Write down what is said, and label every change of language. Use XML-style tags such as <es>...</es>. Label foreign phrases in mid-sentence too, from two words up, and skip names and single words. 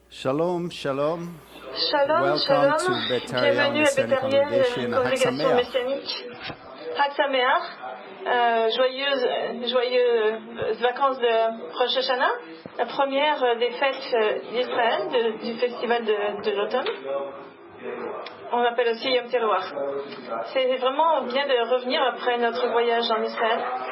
<he>שלום, שלום. Shalom,</he> <en>Welcome to</en> <he>shalom.</he> <en>Betharian</en> <fr>Bienvenue à</fr> <en>Messianic</en> <fr>Betharian,</fr> <en>Congregation.</en> <he>Chag</he> <fr>congrégation</fr> <he>Sameach.</he> <fr>messianique.</fr> <he>חג שמח.</he> <fr>Joyeuses vacances de Rosh Hashanah, la première des fêtes d'Israël, du festival de l'automne. On l'appelle aussi Yom Teruah. C'est vraiment bien de revenir après notre voyage en Israël.</fr>